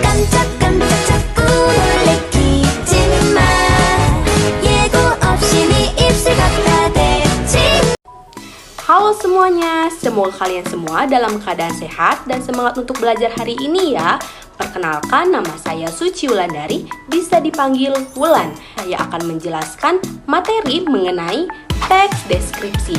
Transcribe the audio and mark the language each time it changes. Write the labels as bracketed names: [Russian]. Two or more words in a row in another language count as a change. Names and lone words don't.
[Korean] 깜짝깜짝 자꾸 놀래키지마 예고 없이 네 입술 갖다 대지. [Indonesian] Halo semuanya, semoga kalian semua dalam keadaan sehat dan semangat untuk belajar hari ini ya. Perkenalkan, nama saya Suci Wulandari, bisa dipanggil Wulan. Saya akan menjelaskan materi mengenai teks deskripsi.